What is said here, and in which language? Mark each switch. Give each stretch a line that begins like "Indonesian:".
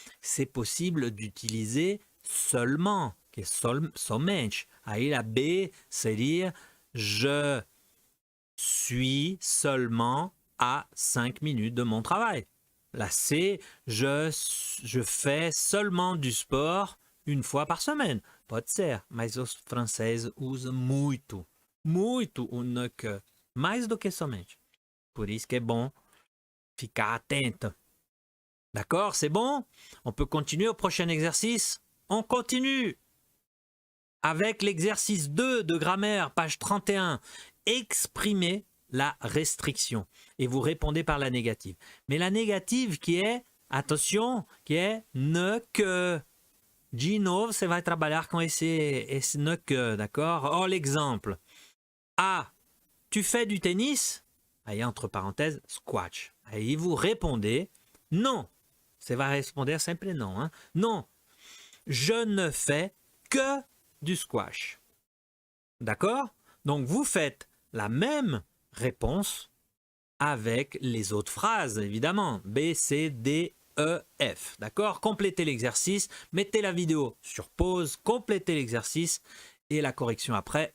French: C'est possible d'utiliser seulement,
Portuguese: que somente.
French: Aí la B, c'est dire je suis seulement à 5 minutes de mon travail. La C, je fais seulement du sport 1 fois par semaine.
Portuguese: Pode ser, mas os franceses usam muito o ne que, mais do que somente. Por isso que é bon ficar atento.
French: D'accord, c'est bon? On peut continuer au prochain exercice? On continue avec l'exercice 2 de grammaire, page 31. Exprimer la restriction. Et vous répondez par la négative. Mais la négative qui est, attention, qui est ne que.
Portuguese: De novo, você vai trabalhar com esse ne que,
French: d'accord? Oh, l'exemple. A, tu fais du tennis? Aí, entre parenthèses, squash. Aí, vous répondez non.
Portuguese: Você vai responder sempre non. Hein?
French: Non, je ne fais que du squash. D'accord? Donc, vous faites la même réponse avec les autres phrases, évidemment. B, C, D, E, F. D'accord? Complétez l'exercice, mettez la vidéo sur pause, complétez l'exercice et la correction après.